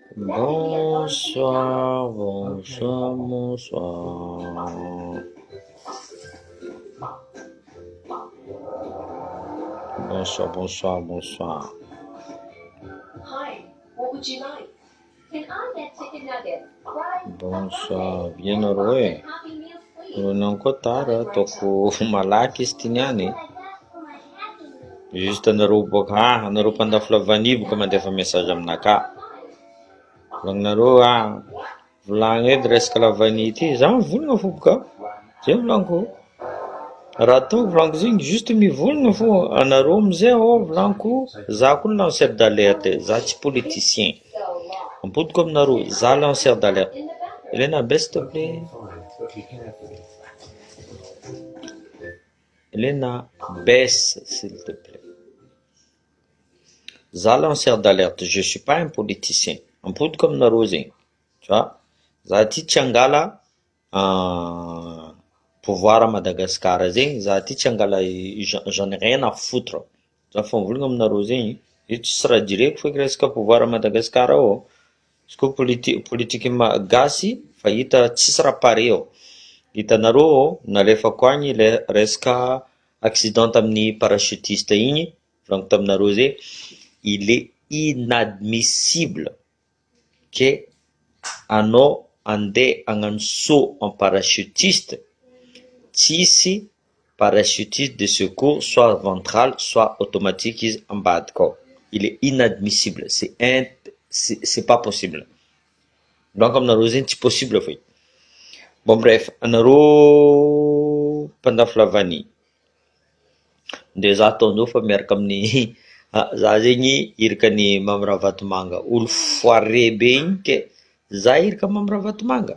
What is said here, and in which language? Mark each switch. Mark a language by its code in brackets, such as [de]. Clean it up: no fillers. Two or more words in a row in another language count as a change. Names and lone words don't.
[fr] Bonsoir, bonsoir, bonsoir. Bonsoir, bonsoir, bonsoir. [en] Hi, what would you like? Can I get chicken nuggets, fries, [fr] Bonsoir, bien heureux. [en] happy meals, please? [mg] Ronan Kotara, toko malaky izy ty niany. Juste anareo boka anareo mpandafy lavany boka mandefa message aminaka. Volagninareo volagny edy resaka lavany ity, za mivolagna fo boka. Zay volaniko. Raha ataoko volaniko zegny juste mivolagna fo, anareo amizay volaniko, za koa [fr] lanceur d'alerte, [mg] za tsy politicien. Ampodiko aminareo, za [fr] lanceur d'alerte. Elena, baisse s'il te plaît. Elena, baisse s'il te plaît. Za lanceur d'alerte, je suis pas un politicien. [mg] Ampodiko aminareo zegny. [fr] Tu vois? [mg] Za ty tsy angala [fr] pouvoir à Madagascar [mg] zegny, za ty tsy angala [fr] j'en ai rien à foutre. [mg] Za fa mivolagna aminareo zegny, io tsisy raha direko feky resaka [fr] pouvoir à Madagascar [mg] ao. Izy koa politique gasy fa hita tsisy raha pare ao. Hitanareo nalefako agny le resaka accident tamin'ny parachutiste igny, volaniko taminareo zay, [fr] il est inadmissible que [mg] anao andeha hagnano [fr] saut en parachutiste tsisy parachutiste de secours soit ventral soit automatique [mg] izy ambadika ao. [fr] Il est inadmissible, c'est pas possible. [mg] Donc aminareo zegny tsy possible fe. [fr] Bon bref, [mg] anareo mpandafy lavany. De za ataondreo fa miaraka amin'ny za zegny irikany Mamravatomanga, olo foire be igny ke za irika Mamravatomanga.